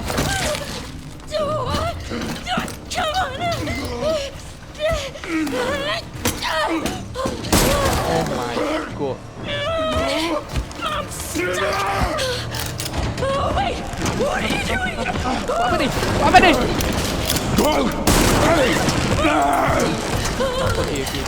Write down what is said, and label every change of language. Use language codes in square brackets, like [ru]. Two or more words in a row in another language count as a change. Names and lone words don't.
[en] Oh my god. [ms] Apa ni? Apa ni? [en] Okay.